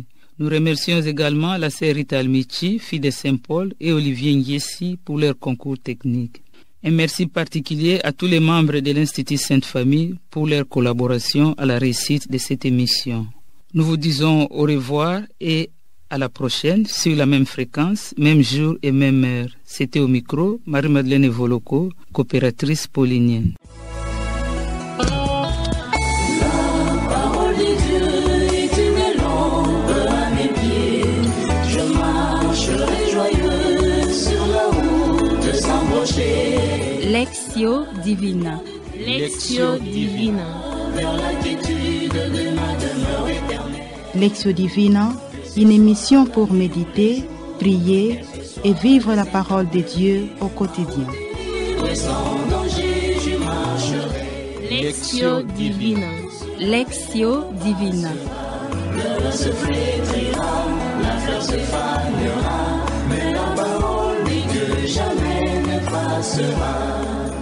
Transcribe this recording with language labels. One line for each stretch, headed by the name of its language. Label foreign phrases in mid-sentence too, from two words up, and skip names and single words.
French: Nous remercions également la sœur Rita Almichi, fille de Saint-Paul, et Olivier Ngiesi pour leur concours technique. Un merci particulier à tous les membres de l'Institut Sainte Famille pour leur collaboration à la réussite de cette émission. Nous vous disons au revoir et à la prochaine sur la même fréquence, même jour et même heure. C'était au micro Marie-Madeleine Voloko, coopératrice paulinienne. Lectio Divina. Lectio Divina. Lectio Divina, une émission pour méditer, prier et vivre la parole de Dieu au quotidien. Sans danger, Lectio Divina. Lectio Divina. Le se flétrira, la fleur se fanera, mais la parole dit que jamais ne passera.